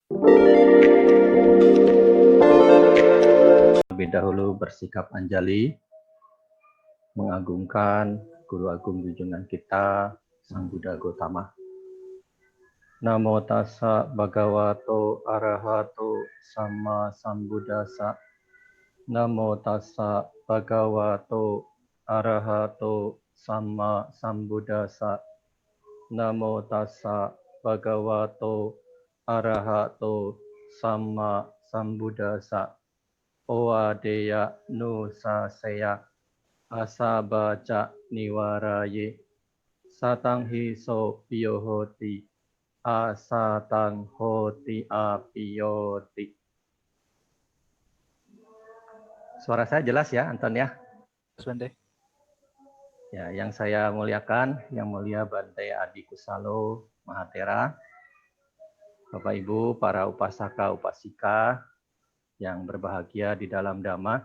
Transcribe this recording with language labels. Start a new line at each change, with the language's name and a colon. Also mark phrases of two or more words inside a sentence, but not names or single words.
Indonesian: Lebih dahulu bersikap anjali, mengagungkan Guru Agung junjungan kita, Sang Buddha Gotama.
Pali: Namo tassa bhagavato arahato sama sambuddhassa. Namo tassa bhagavato arahato sama sambuddhassa. Namo tassa bhagavato arahato sama sambuddhassa. Owadeya nusaseya asabaca niwaraye satang hiso piyohoti asatang hoti apiyoti.
Indonesian: Suara saya jelas ya, Anton ya? Bante. Ya, yang saya muliakan, yang mulia Bante Adi Kusalo Mahatera, Bapak Ibu, para upasaka upasika yang berbahagia di dalam Dhamma.